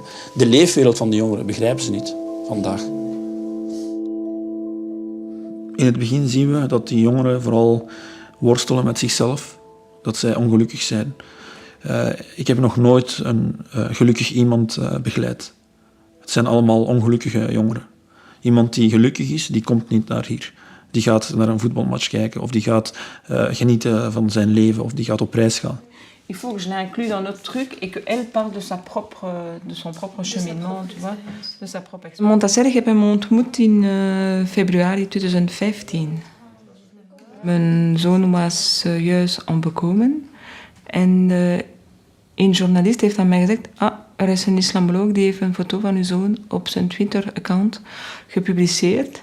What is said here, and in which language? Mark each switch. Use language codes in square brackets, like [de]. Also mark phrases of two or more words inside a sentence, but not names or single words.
[nl] De leefwereld van de jongeren begrijpen ze niet vandaag. In het begin zien we dat die jongeren vooral worstelen met zichzelf, dat zij ongelukkig zijn. Ik heb nog nooit een gelukkig iemand begeleid. Het zijn allemaal ongelukkige jongeren. Iemand die gelukkig is, die komt niet naar hier. Die gaat naar een voetbalmatch kijken, of die gaat genieten van zijn leven, of die gaat op reis gaan. [fr] Il faut que je l'inclue dans notre truc et qu'elle parle de son propre cheminement, tu vois, de sa propre expérience. [nl] Montasser, ik heb hem ontmoet in februari 2015. Mijn zoon was juist omgekomen en een journalist heeft aan mij gezegd, er is een islamoloog die heeft een foto van uw zoon op zijn Twitter-account gepubliceerd.